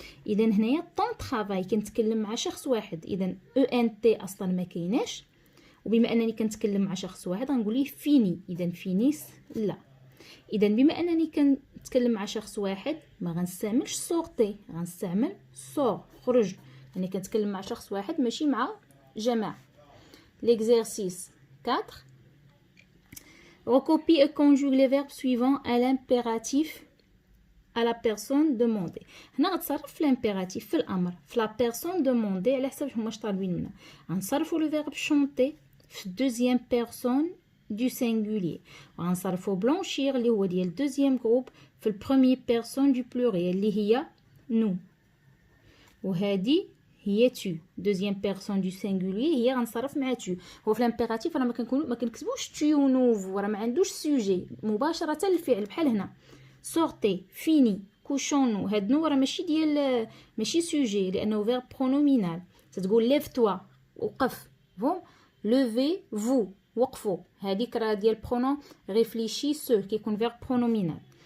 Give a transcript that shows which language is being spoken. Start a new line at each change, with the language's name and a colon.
Arabic: اذا هنايا طون طرافاي كنتكلم مع شخص واحد، اذا او ان تي اصلا ما كايناش، وبما انني كنتكلم مع شخص واحد غنقول ليه فيني. اذا فينيس لا. اذا بما انني كنتكلم مع شخص واحد ما غنستعملش سورتي، غنستعمل سور خرج، يعني كنتكلم مع شخص واحد ماشي مع جماعه.
French: l'exercice 4 recopie et conjugue les verbes suivants à l'impératif à la personne demandée.
Arabic: هنا غتصرف في l'impératif في الامر في
French: la personne demandée
Arabic: على حسب هما اش طالبين منا. غنصرفوا
French: le verbe chanter
Arabic: في
French: deuxième personne du singulier،
Arabic: وغنصرفوا blanchir اللي هو ديال deuxième groupe في
French: البروميير بيرسون du pluriel
Arabic: اللي هي nous، وهذه هي tu deuxième personne du singulier هي غنصرف مع tu. هو في الامبيراتيف راه ما كنكتبوش tu و nous، راه ما عندوش سوجي مباشره الفعل بحال هنا sortez فيني كوشونو. هاد نو راه ماشي سوجي لانه فيرب برونومينال. تتقول ليف توا وقف، فهم لوفي فو وقفوا، هذيك راه ديال برونون ريفليشي سو كيكون فيرب برونومينال.